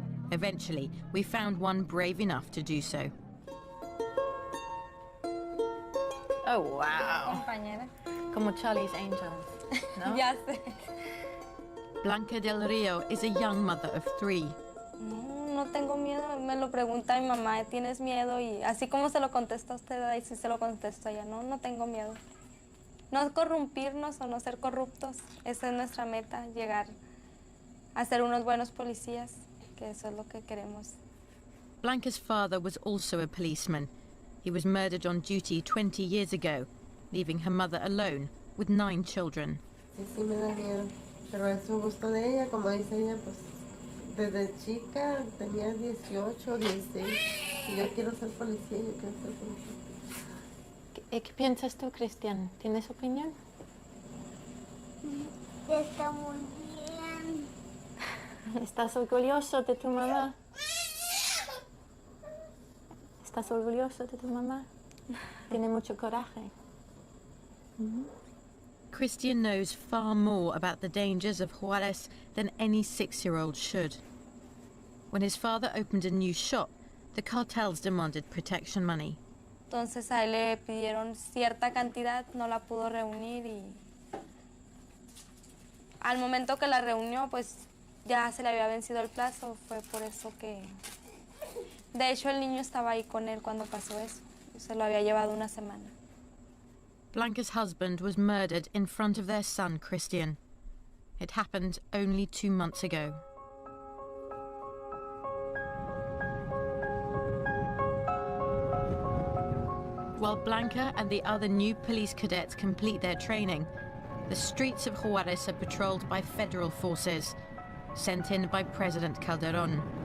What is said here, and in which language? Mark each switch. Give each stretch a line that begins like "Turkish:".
English: Eventually, we found one brave enough to do so. Oh, wow.
Spanish: Como Charlie's Angels. No?
English: Yes. Blanca del Rio is a young mother of 3.
Spanish: No tengo miedo. Me lo pregunta mi mamá, ¿tienes miedo? Y así como se lo contesta a usted, así se lo contesto a ella. No tengo miedo. No corrompirnos o no ser corruptos. Esa es nuestra meta, llegar a ser unos buenos policías, que eso es lo que queremos.
English: Blanca's father was also a policeman. He was murdered on duty 20 years ago, leaving her mother alone with 9 children.
Spanish: Sí, me da miedo, pero es un gusto de ella, como dice ella, pues desde chica tenía 18, 16, y yo quiero ser policía, yo quiero ser policía. ¿Qué piensas tú, Cristian? ¿Tienes opinión? Está muy bien. ¿Estás orgulloso de tu mamá? ¿Estás orgulloso de tu mamá? Tiene mucho coraje.
English: Christian knows far more about the dangers of Juárez than any 6-year-old should. When his father opened a new shop, the cartels demanded protection money.
Spanish: Entonces a él le pidieron cierta cantidad, no la pudo reunir y al momento que la reunió, pues ya se le había vencido el plazo, fue por eso que... De hecho, el niño estaba ahí con él cuando pasó eso. Se lo había llevado una semana.
English: Blanca's husband was murdered in front of their son, Christian. It happened only 2 months ago. While Blanca and the other new police cadets complete their training, the streets of Juarez are patrolled by federal forces, sent in by President Calderón.